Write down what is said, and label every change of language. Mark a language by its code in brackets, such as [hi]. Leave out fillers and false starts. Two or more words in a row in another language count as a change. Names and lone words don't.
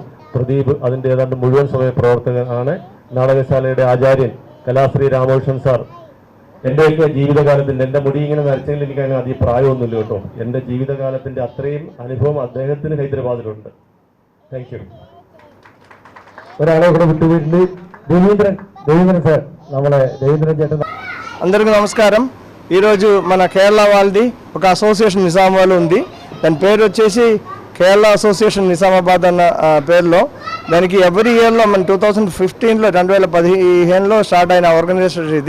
[ml] പ്രദീപ് അതിൻ്റെ ഏതാണ്ട് മുഴുവൻ സമയ പ്രവർത്തകനാണ്. നാടകശാലയുടെ ആചാര്യൻ കലാശ്രീ രാമകൃഷ്ണൻ സാർ എൻ്റെയൊക്കെ ജീവിതകാലത്തിൻ്റെ, എൻ്റെ മുടി ഇങ്ങനെ നരച്ചെങ്കിൽ എനിക്ക് അതിന് അധികം പ്രായമൊന്നുമില്ല കേട്ടോ. എൻ്റെ ജീവിതകാലത്തിൻ്റെ അത്രയും അനുഭവം അദ്ദേഹത്തിന് ഹൈദരാബാദിലുണ്ട്. [en] Thank you. ഒരാളെ ഇവിടെ വിട്ടുപോയിട്ടുണ്ട്. [ml] దేవేంద్రన్ సార్, നമ്മളെ దేవేంద్రన్ ചേട്ടൻ. [te] అందరికీ నమస్కారం. ఈరోజు మన కేరళ వాళ్ళది ఒక అసోసియేషన్ నిజామాబాద్లో ఉంది. దాని పేరు వచ్చేసి కేరళ అసోసియేషన్ నిజామాబాద్ అన్న పేరులో. దానికి [en] every yearలో [te] మన 2015లో 2015లో స్టార్ట్ అయిన ఆర్గనైజేషన్ ఇది.